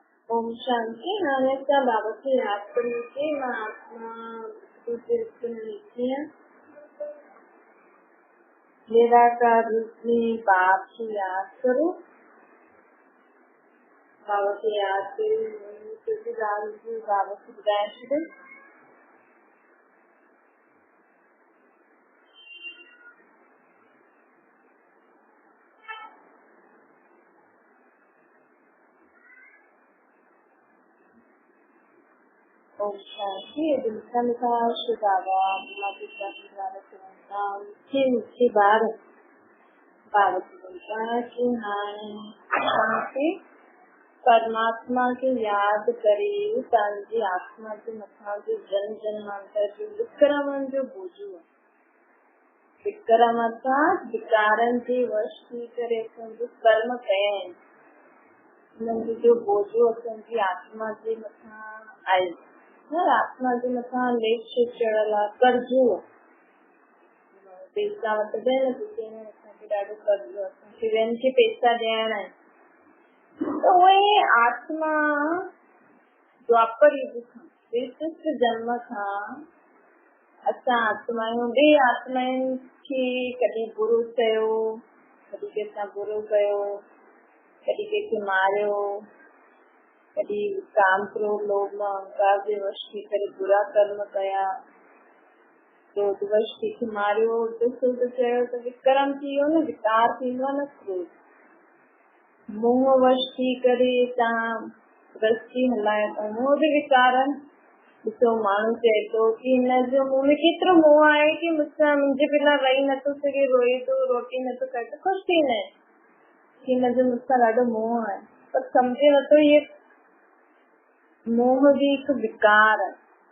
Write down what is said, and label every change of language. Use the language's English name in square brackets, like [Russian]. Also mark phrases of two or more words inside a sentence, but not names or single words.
[Sindhi] ओम शांति। हाणे असां बाबा खे यादि कयोसीं। मां आत्मा निराकार रूप में बाप खे यादि करो। बाबा खे यादि कयो ॻाल्हि बाबा खे ॿुधाए छॾियो। ओम शांति। [Hindi] लिखा लिखा श्री बाबा माता पिता के द्वारा चलता मीठे बार बाबा की बोलता कि [Sindhi] हाणे परमात्मा के याद करे तव्हांजी आत्मा जे मथां जो जन जन्मांतर जो विक्रमण जो बोझो आहे। विक्रम अर्थात विकारनि जे वश थी करे असांजो कर्म कया आहिनि, उन्हनि जो बोझो असांजी आत्मा जे मथां आहे। आत्मा जे मथां लेख चढ़ियल आहे, कर्जो आहे। पैसा वठंदा आहिनि असांखे ॾाढो कर्जो आहे, असांखे ॿियनि खे पैसा ॾियणा आहिनि। त उहे आत्मा द्वापर युग खां विशिष्ट जन्म खां असां आत्मायूं ॿिए आत्माउनि खे कॾहिं बुरो चयो, कॾहिं कंहिंसां बुरो कयो, कॾहिं कंहिंखे मारियो, कॾहिं काम क्रोध लोभ अहंकार जे वश थी करे बुरा कर्म कया, क्रोध वश थी करे मारियो, चयो त विक्रम थी वियो न, विकार थींदो आहे न। क्रोध मोह वश थी करे तव्हां दृष्टि हलाए था, मोह बि विकार आहिनि। ॾिसो माण्हू चए थो कि हिनजो मुंह में केतिरो मोह आहे कि मुंहिंजे बिना रही नथो सघे, रोए थो, रोटी नथो करे त ख़ुशि थींदा आहिनि कि हिनजो मूंसां ॾाढो मोह आहे, पर सम्झे नथो इहे मोह भी हिकु विकार आहे।